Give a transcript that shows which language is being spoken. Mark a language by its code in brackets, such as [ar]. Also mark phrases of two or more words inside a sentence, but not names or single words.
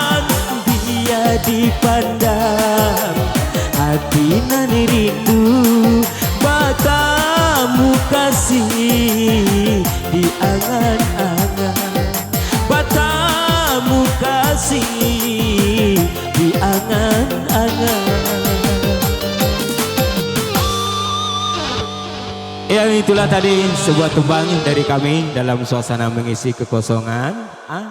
[min] Dia dipandang, hati nani rindu batamu kasih di angan-angan, batamu kasih di angan-angan. [id] Yang itulah tadi sebuah tembang dari kami dalam suasana mengisi kekosongan.